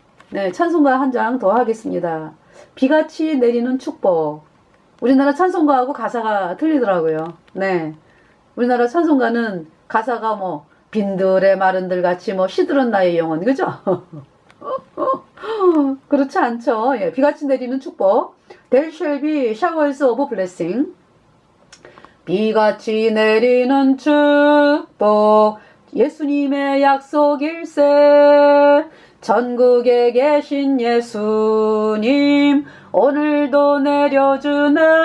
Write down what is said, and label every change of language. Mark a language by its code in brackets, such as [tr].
[ko] 네, 찬송가 한 장 더 하겠습니다. 비같이 내리는 축복. 우리나라 찬송가하고 가사가 틀리더라고요. 네, 우리나라 찬송가는 가사가 뭐 빈들의 마른들 같이 뭐 시들은 나의 영혼, 그죠? 그렇지 않죠. 예, 비같이 내리는 축복. [en] There shall be showers of blessing. [ko] 비같이 내리는 축복 예수님의 약속일세. 전국에 계신 예수님 오늘도 내려주네.